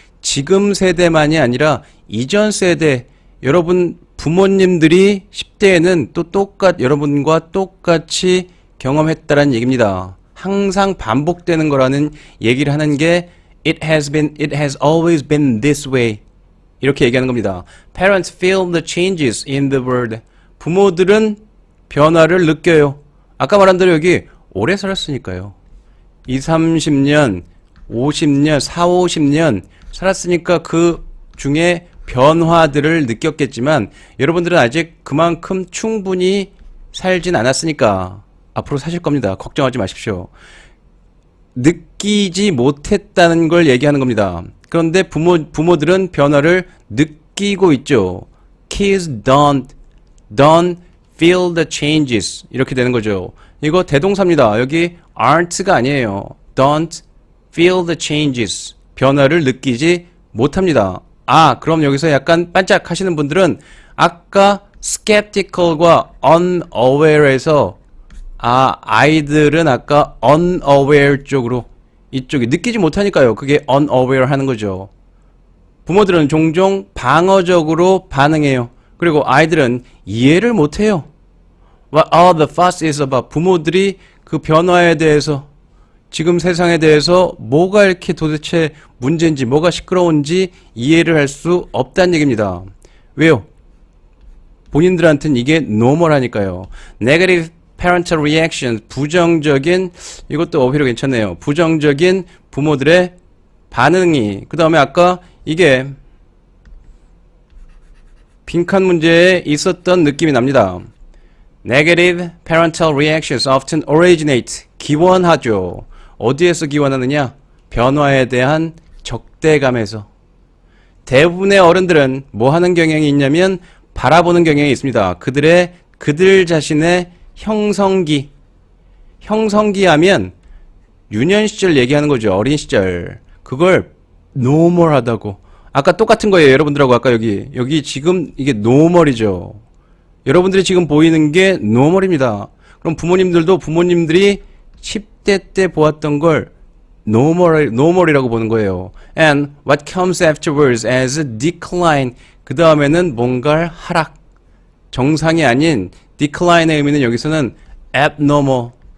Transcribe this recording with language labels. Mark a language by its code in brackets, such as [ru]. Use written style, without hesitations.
[ko] 지금 세대만이 아니라 이전 세대, 여러분 부모님들이 10대에는 또 여러분과 똑같이 경험했다라는 얘기입니다. 항상 반복되는 거라는 얘기를 하는 게 [en] it has always been this way. [ko] 이렇게 얘기하는 겁니다. [en] Parents feel the changes in the world. [ko] 부모들은 변화를 느껴요. 아까 말한 대로 여기 오래 살았으니까요. 20, 30년, 50년, 40, 50년 살았으니까 그 중에 변화들을 느꼈겠지만 여러분들은 아직 그만큼 충분히 살진 않았으니까 앞으로 사실 겁니다. 걱정하지 마십시오. 느끼지 못했다는 걸 얘기하는 겁니다. 그런데 부모들은 변화를 느끼고 있죠. [en] Kids don't feel the changes. [ko] 이렇게 되는 거죠. 이거 대동사입니다. 여기 aren't가 아니에요. [en] Don't feel the changes. [ko] 변화를 느끼지 못합니다. 그럼 여기서 약간 반짝 하시는 분들은 아까 skeptical과 unaware에서 아이들은 아까 unaware 쪽으로 이쪽이 느끼지 못하니까요. 그게 unaware 하는 거죠. 부모들은 종종 방어적으로 반응해요. 그리고 아이들은 이해를 못해요. [en] What all the fuss is about. [ko] 부모들이 그 변화에 대해서 지금 세상에 대해서 뭐가 이렇게 도대체 문제인지 뭐가 시끄러운지 이해를 할 수 없다는 얘기입니다. 왜요? 본인들한테는 이게 normal하니까요. [en] Negative parental reaction, [ko] 부정적인, 이것도 어휘로 괜찮네요. 부정적인 부모들의 반응이, 그 다음에 아까 이게 빈칸 문제에 있었던 느낌이 납니다. [en] Negative parental reactions often originate, [ko] 기원하죠. 어디에서 기원하느냐? 변화에 대한 적대감에서. 대부분의 어른들은 뭐 하는 경향이 있냐면 바라보는 경향이 있습니다. 그들 자신의 형성기 하면 유년 시절 얘기하는 거죠. 어린 시절. 그걸 노멀하다고. 아까 똑같은 거예요. 여러분들하고 아까 여기 지금 이게 노멀이죠. 여러분들이 지금 보이는 게 노멀입니다. 그럼 부모님들이 10대 때 보았던 걸 노멀이라고 보는 거예요. [en] And what comes afterwards as a decline. [ko] 그 다음에는 뭔가 하락. 정상이 아닌 decline의 의미는 여기서는 abnormal.